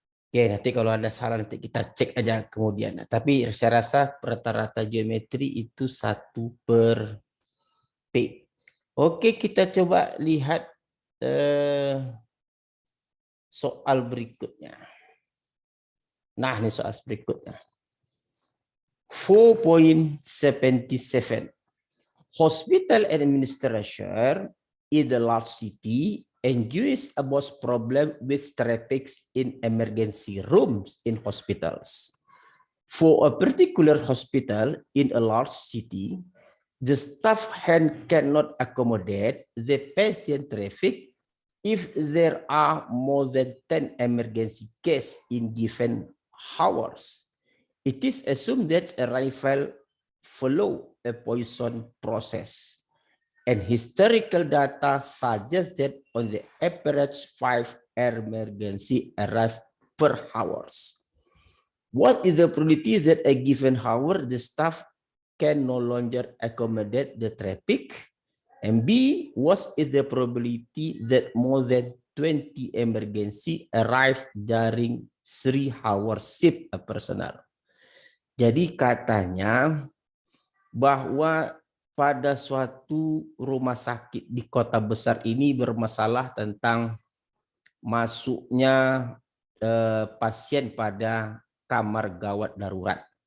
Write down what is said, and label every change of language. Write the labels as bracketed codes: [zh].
[id] Oke, nanti kalau ada salah nanti kita cek aja kemudian. Tapi saya rasa rata-rata geometri itu 1/P. Oke, kita coba lihat soal berikutnya. Nah, ini soal berikutnya. [en] 4.77. Hospital administrator in the large city engage about problem with traffic in emergency rooms in hospitals. For a particular hospital in a large city, the staff cannot accommodate the patient traffic if there are more than 10 emergency cases in given hours. It is assumed that arrival follow a poison process. And historical data suggests that on the average 5 emergency arrive per hours. What is the probability that a given hour the staff can no longer accommodate the traffic? And B, what is the probability that more than 20 emergency arrive during 3-hour shift personnel? [id] Jadi katanya bahwa pada suatu rumah sakit di kota besar ini bermasalah tentang masuknya pasien pada kamar gawat darurat.